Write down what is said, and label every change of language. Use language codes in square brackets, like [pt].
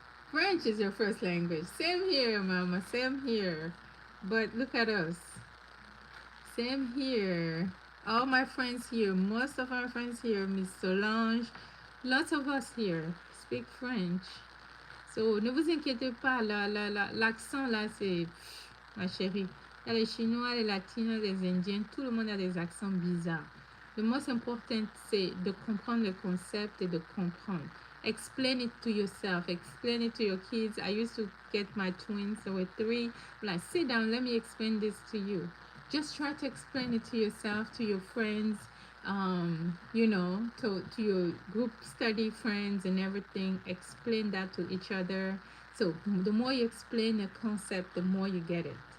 [en] French is your first language. Same here, mama. Same here. But look at us. Same here. All my friends here, most of our friends here, Miss Solange, lots of us here speak French. [fr] So ne vous inquiétez pas, l'accent là, c'est, ma chérie, il y a les Chinois, les Latinos, les Indiens, tout le monde a des accents bizarres. [en] The most important, [fr] c'est de comprendre le concept et de comprendre. [en] Explain it to yourself. Explain it to your kids. I used to get my twins, they were 3. I'm like, sit down, let me explain this to you. Just try to explain it to yourself, to your friends, to your group study friends and everything. Explain that to each other. So the more you explain the concept, the more you get it.